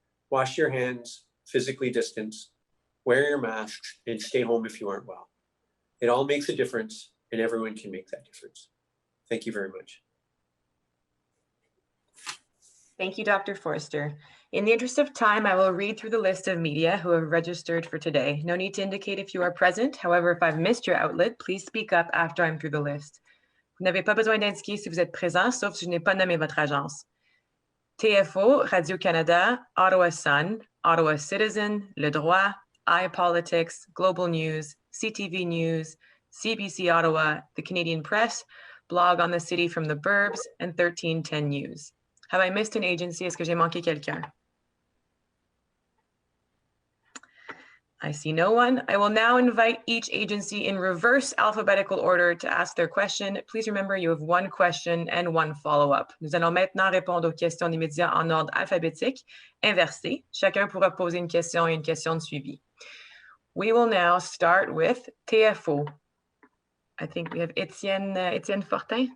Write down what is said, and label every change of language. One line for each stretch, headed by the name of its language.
English: Wash your hands, physically distance, wear your masks, and stay home if you aren't well. It all makes a difference, and everyone can make that difference. Thank you very much. Thank you, Dr. Forster. In the interest of time, I will read through the list of media who have registered for today. No need to indicate if you are present. However, if I've missed your outlet, please speak up after I'm through the list.
French: Vous n'avez pas besoin d'indiquer si vous êtes présent, sauf si je n'ai pas nommé votre agence.
English: TFO, Radio-Canada, Ottawa Sun, Ottawa Citizen, Le Droit, iPolitics, Global News, CTV News, CBC Ottawa, The Canadian Press, Blog on the City from the Burbs, and 1310 News. Have I missed an agency?
French: Est-ce que j'ai manqué quelqu'un?
English: I see no one. I will now invite each agency in reverse alphabetical order to ask their question. Please remember you have one question and one follow-up.
French: Nous allons maintenant répondre aux questions des médias en ordre alphabétique, inversé. Chacun pourra poser une question et une question de suivi.
English: We will now start with TFO. I think we have Étienne Fortin.